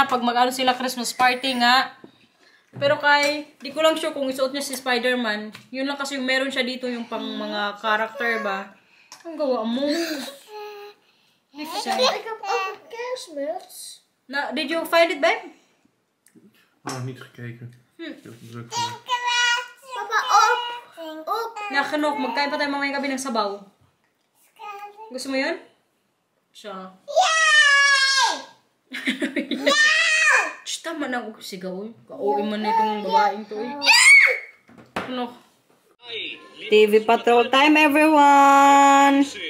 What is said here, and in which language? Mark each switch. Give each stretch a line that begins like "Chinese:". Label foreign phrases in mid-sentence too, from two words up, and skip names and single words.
Filipino: Pag mag-ano sila
English: Christmas party
Filipino: nga. Pero di ko lang sure kung isuot niya si Spider-Man. Yun lang kasi yung meron siya dito yung pang mga character ba. Ang gawa mo.
Dutch: Ik heb ook een kerstmuts.
English: Did you find it, babe?
Dutch: Oh, niet gekeken. Ik heb het druk. Papa, op. Op.
Filipino: Nakanok, magkain pa tayo mamayang gabi ng sabaw. Gusto mo yun? Siya. Shh, tama na ako sigaw. Kauwi man na itong babaeng to eh. Ano?
English: TV Patrol time, everyone!